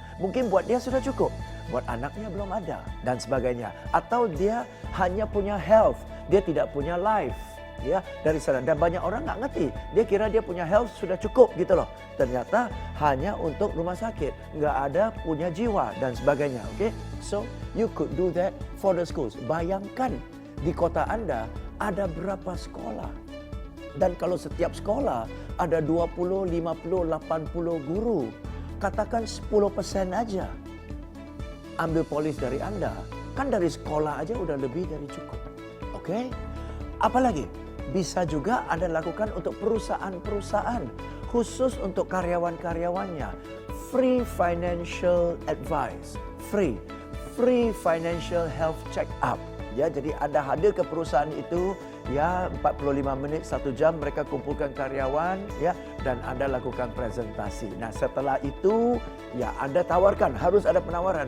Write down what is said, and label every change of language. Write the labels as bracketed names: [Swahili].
[Indonesian] Mungkin buat dia sudah cukup, buat anaknya belum ada dan sebagainya. Atau dia hanya punya health, dia tidak punya life. Ya, dari sana. Dan banyak orang nggak ngerti. Dia kira dia punya health sudah cukup gitu loh. Ternyata hanya untuk rumah sakit, nggak ada punya jiwa dan sebagainya. [English] Oke, so you could do that for the schools. [Indonesian] Bayangkan di kota Anda ada berapa sekolah. Dan kalau setiap sekolah ada 20, 50, 80 guru, katakan 10% aja. Ambil polis dari Anda, kan dari sekolah aja udah lebih dari cukup. Oke? Apalagi bisa juga Anda lakukan untuk perusahaan-perusahaan, khusus untuk karyawan-karyawannya. [English] Free financial advice, free financial health check up. [Indonesian] Ya, jadi Anda hadir ke perusahaan itu, ya 45 menit, 1 jam mereka kumpulkan karyawan, ya, dan Anda lakukan presentasi. Nah, setelah itu, ya Anda tawarkan, harus ada penawaran.